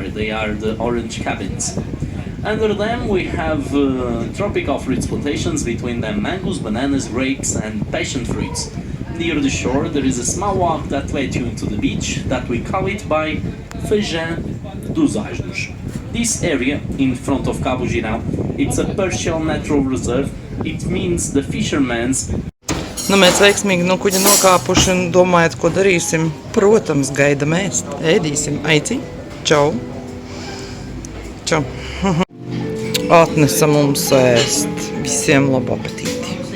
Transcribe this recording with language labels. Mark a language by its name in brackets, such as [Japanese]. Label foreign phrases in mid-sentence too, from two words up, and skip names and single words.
[English] They are the orange cabins. Under them we have tropical fruits plantations, between them mangoes, bananas, grapes and passion fruits. Near the shore there is a small walk that led you into the beach that we call it by Feijão dos Asnos. This area in front of Cabo Girão, it's a partial natural reserve. It means the fishermen's. [Latvian] Nu, mēs veiksmīgi no kuģa nokāpuši un domājat, ko darīsim. Protams, gaidam ēst. Ēdīsim. Aici. Čau. Čau. Atnesa mums ēst. Visiem labu apetīti.